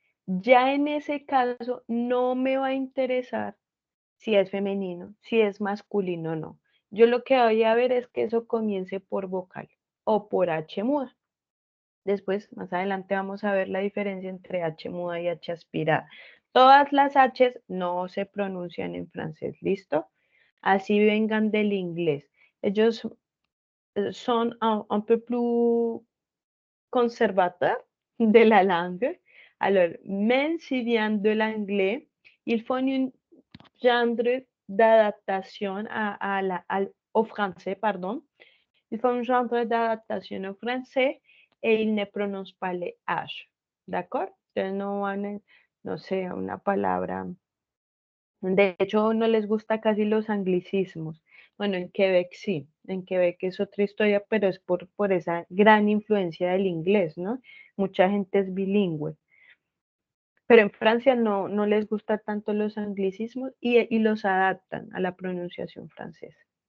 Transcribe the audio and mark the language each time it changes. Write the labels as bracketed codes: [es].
[es] Ya en ese caso no me va a interesar si es femenino, si es masculino o no. Yo lo que voy a ver es que eso comience por vocal o por H muda. Después, más adelante, vamos a ver la diferencia entre H muda y H aspirada. Todas las H's no se pronuncian en francés, ¿listo? Así vengan del inglés. Ellos son [fr] un peu plus conservateurs de la langue. Alors, même si viennent de l'anglais, ils font un genre d'adaptation au français, pardon. Ils font un genre d'adaptation au français et ils ne prononcent pas les H. [es] ¿De acuerdo? Entonces no sé, una palabra. De hecho, no les gusta casi los anglicismos. Bueno, en Quebec sí, en Quebec es otra historia, pero es por esa gran influencia del inglés, ¿no? Mucha gente es bilingüe. Pero en Francia no les gusta tanto los anglicismos y los adaptan a la pronunciación francesa.